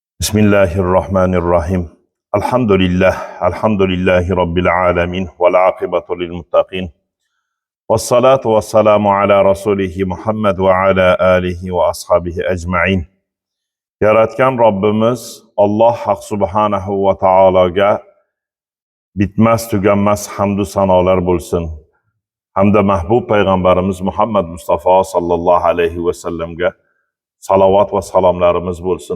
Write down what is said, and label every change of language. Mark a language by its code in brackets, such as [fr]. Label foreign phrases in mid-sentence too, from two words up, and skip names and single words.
[ar] بسم الله الرحمن الرحيم. الحمد لله رب العالمين. والعاقبة للمتقين. والصلاة والسلام على رسوله محمد وعلى آله وأصحابه أجمعين. [uz] Yaratgan Rabbimiz Allah Haq [ar] سبحانه وتعالىga [uz] bitmas tuganmas hamdu sanolar bo'lsin. Hamda mahbub payg'ambarimiz Muhammad Mustafa [ar] صلى الله عليه وسلمga [uz] salovat ve salomlarimiz bo'lsin.